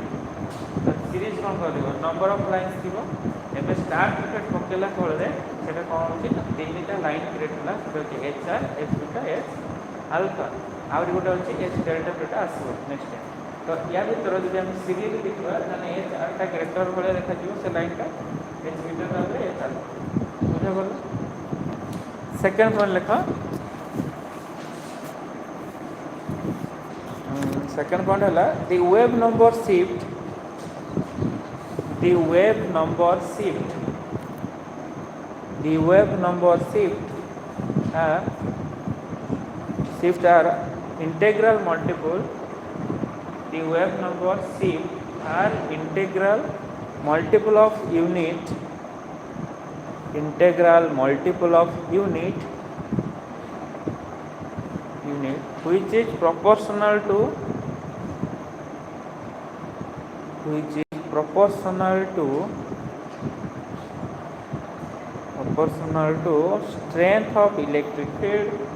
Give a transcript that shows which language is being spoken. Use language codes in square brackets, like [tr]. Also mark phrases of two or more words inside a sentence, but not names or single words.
[or] ତ ସିରିଜ୍ କ'ଣ କରିବ [en] number of lines [or] ଥିବ। ଏବେ [en] Stark effect [or] ପକେଇଲା ଫଳରେ ସେଇଟା କ'ଣ ହେଉଛି ନା ତିନିଟା [en] line create [or] ହେଲା। ସେଟା ହେଉଛି ଏଚ୍ ଆର୍ ଏଚ୍ ବିଟା ଏଚ୍ ଆଲଫା ଆହୁରି ଗୋଟେ ଅଛି ଏଚ୍ ଡେଲ୍ଟା ଯୋଉଟା ଆସିବ [en] next time. [or] ତ ୟା ଭିତରେ ଯଦି ଆମେ ସିରିଜ୍ ଦେଖିବା ତାହେଲେ ଏଚ୍ ଆର୍ଟା କ୍ରେଟର ଭଳିଆ ଦେଖାଯିବ ସେ ଲାଇନ୍ଟା ଏଚ୍ ବିଟା ତାପରେ ଏଚ୍ ଆଲଫା ବୁଝାଗଲା। [en] second point लिख second point है the wave number shift the wave number shift the wave number shift are integral multiple the wave number shift are integral multiple of unit integral multiple of unit which is proportional to strength of electric field